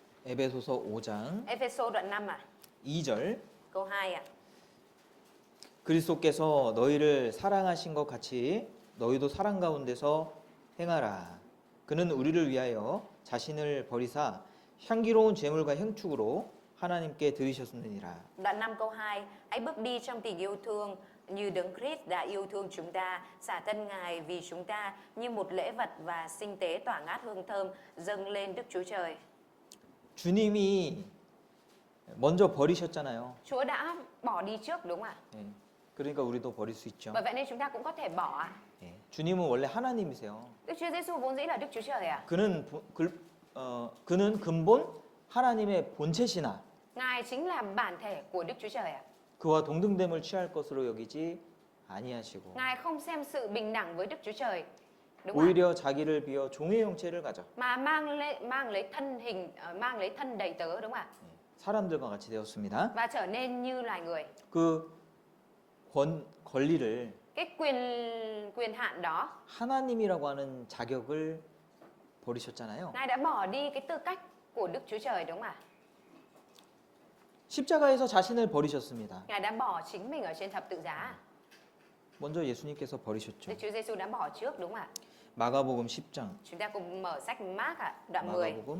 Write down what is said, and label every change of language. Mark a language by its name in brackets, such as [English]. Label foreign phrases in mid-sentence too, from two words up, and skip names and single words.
[Korean] 에베소서 5장 [Vietnamese] Ephesos đoạn 5 à? [Korean] 2절 [Vietnamese] Câu 2 à? [Korean] 그리스도께서 너희를 사랑하신 것 같이 너희도 사랑 가운데서 행하라. 그는 우리를 위하여 자신을 버리사 향기로운 제물과 행축으로 하나님께 드리셨느니라. [Vietnamese] Đoạn 5 câu 2. Hãy bước đi trong tình yêu thương như Đấng Christ đã yêu thương chúng ta, xả thân Ngài vì chúng ta như một lễ vật và sinh tế tỏa ngát hương thơm dâng lên Đức Chúa Trời. [Korean] 주님이 먼저 버리셨잖아요. [Vietnamese] Chúa đã bỏ đi trước đúng không ạ? [Korean] 예. 그러니까 우리도 버릴 수 있죠. [Vietnamese] Bởi vậy nên chúng ta cũng có thể bỏ ạ. [Korean] 예. 주님은 원래 하나님이세요. [Vietnamese] Đức Chúa Giêsu vốn dĩ là Đức Chúa Trời ạ. [Korean] 그는 근본 하나님의 본체시나 [Vietnamese] Ngài chính là bản thể của Đức Chúa Trời ạ. [Korean] 그와 동등됨을 취할 것으로 여기지 아니하시고 [Vietnamese] Ngài không xem sự bình đẳng với Đức Chúa Trời. Đúng không ạ? [Korean] 오히려 자기를 비어 종의 형체를 가져 [Vietnamese] Mà mang lấy thân hình mang lấy thân đầy tớ đúng không ạ? [Korean] 사람들과 같이 되었습니다. [Vietnamese] Và trở nên như loài người. [Korean] 그 권리를 [Vietnamese] Cái quyền hạn đó, [Korean] 하나님이라고 하는 자격을 버리셨잖아요. [Vietnamese] Ngài đã bỏ đi cái tư cách của Đức Chúa Trời đúng không ạ? [Korean] 십자가에서 자신을 버리셨습니다. [Vietnamese] Ngài đã bỏ chính mình ở trên thập tự giá. [Korean] 먼저 예수님께서 버리셨죠. [Vietnamese] Đức Chúa Giêsu đã bỏ trước đúng không ạ? [Korean] 마가복음 10장. [Vietnamese] Chúng ta cùng mở sách Mác ạ, đoạn 10. [Korean] 마가복음